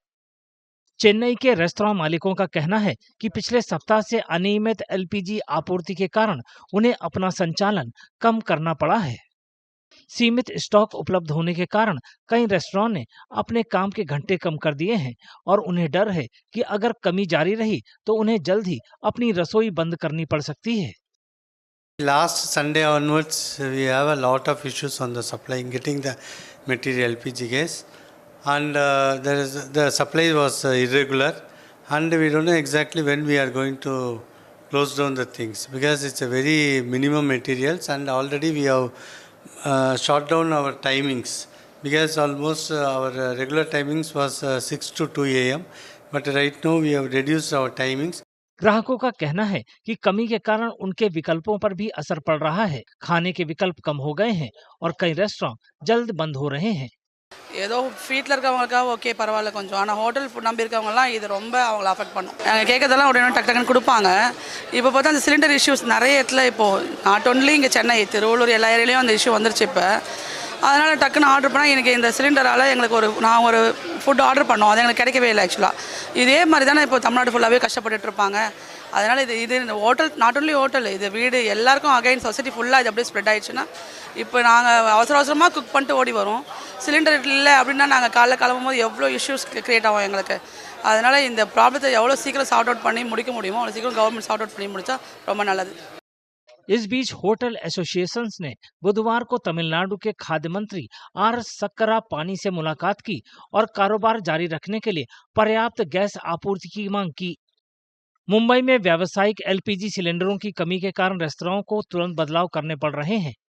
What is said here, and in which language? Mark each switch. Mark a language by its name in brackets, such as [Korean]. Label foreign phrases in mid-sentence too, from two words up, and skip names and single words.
[Hindi] चेन्नई के रेस्तरां मालिकों का कहना है कि पिछले सप्ताह से अनियमित एलपीजी आपूर्ति के कारण उन्हें अपना संचालन कम करना पड़ा है। सीमित स्टॉक उपलब्ध होने के कारण कई रेस्तरां ने अपने काम के घंटे कम कर दिए हैं और उन्हें डर है कि अगर कमी जारी रही तो उन्हें जल्द ही अपनी रसोई बंद करनी पड़ सकती है। [English] Last Sunday onwards, we have a lot of issues on the supplying, getting the material LPG gas, and the supply was irregular, and we don't know exactly when we are going to close down the things because it's a very minimum materials, and already we have short down our timings because almost our regular timings was 6 to 2 a.m. But right now we have reduced our timings. [Hindi] ग्राहकों का कहना है कि कमी के कारण उनके विकल्पों पर भी असर पड़ रहा है। खाने के विकल्प कम हो गए हैं और कई रेस्टोरेंट जल्द बंद हो रहे हैं। [Tamil] ஏதோ வீட்டில் இருக்கவங்களுக்கா ஓகே பரவாயில்ல கொஞ்சம், ஆனால் [English] hotel food [Tamil] நம்பி இருக்கவங்கலாம் இது ரொம்ப அவங்கள அஃபெக்ட் பண்ணும். நாங்கள் கேட்கறதெல்லாம் உடனே டக்கு டக்குன்னு கொடுப்பாங்க. இப்போ பார்த்தா அந்த [English] cylinder issues [Tamil] நிறைய இடத்துல இப்போது [English] not only [Tamil] இங்கே சென்னை, திருவள்ளூர் எல்லா ஏரியாலையும் அந்த இஷ்யூ வந்துருச்சு. இப்போ அதனால் டக்குன்னு ஆர்டர் பண்ணால் எனக்கு இந்த சிலிண்டரால் எங்களுக்கு நான் ஒரு [English] food order [Tamil] பண்ணோம், அது எங்களுக்கு கிடைக்கவே இல்லை. ஆக்சுவலாக இதே மாதிரி தானே இப்போ தமிழ்நாடு ஃபுல்லாகவே கஷ்டப்பட்டுட்டு இருப்பாங்க. அதனால் இது [English] hotel not only hotel, [Tamil] இது வீடு எல்லாருக்கும் [English] again society [Tamil] ஃபுல்லாக இது அப்படியே ஸ்ப்ரெட் ஆயிடுச்சுன்னா இப்போ நாங்கள் அவசரமாக குக் பண்ணிட்டு ஓடி வரோம். சிலிண்டர் இல்லை அப்படின்னா நாங்கள் காலைல கிளம்பும்போது எவ்வளோ [English] issues create [Tamil] ஆகும் எங்களுக்கு. அதனால் இந்த ப்ராப்ளத்தை எவ்வளோ சீக்கிரம் [English] sort out [Tamil] பண்ணி முடிக்க முடியுமோ அவ்வளோ சீக்கிரம் [English] government sort out [Tamil] பண்ணி முடித்தா ரொம்ப நல்லது. [Hindi] इस बीच [English] hotel associations [Hindi] ने बुधवार को तमिलनाडु के खाद्य मंत्री आर सक्करा पानी से मुलाकात की और कारोबार जारी रखने के लिए पर्याप्त गैस आपूर्ति की मांग की। मुंबई में व्यावसायिक एलपीजी सिलेंडरों की कमी के कारण रेस्तरां को तुरंत बदलाव करने पड़ रहे हैं।